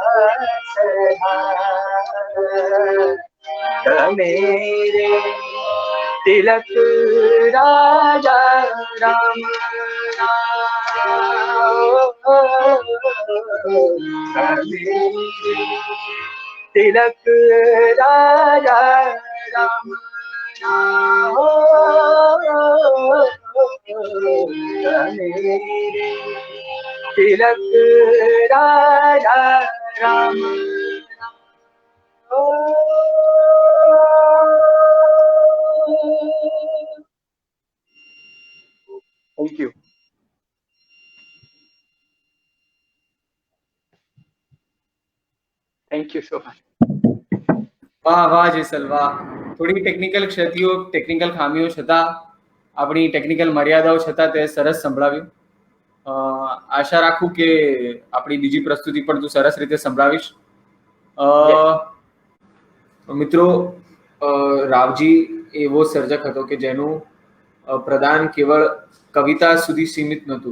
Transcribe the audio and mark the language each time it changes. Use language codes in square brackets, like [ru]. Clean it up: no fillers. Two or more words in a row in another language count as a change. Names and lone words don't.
[hi] मेरे तिलक राजा राम तिलक राजा राम तिलक राजा राम [en] thank you thank you so much [gu] વાહ વાહ જેસલ વાહ. થોડી ટેકનિકલ ક્ષતિઓ, ટેકનિકલ ખામીઓ છતાં, આપણી ટેકનિકલ મર્યાદાઓ છતાં તે સરસ સંભળાવ્યું. આશા રાખું કે આપણી બીજી પ્રસ્તુતિ પણ તું સરસ રીતે સંભળાવીશ. મિત્રો, રાવજી એવો સર્જક હતો કે જેનું પ્રદાન કેવળ કવિતા સુધી સીમિત નહોતું.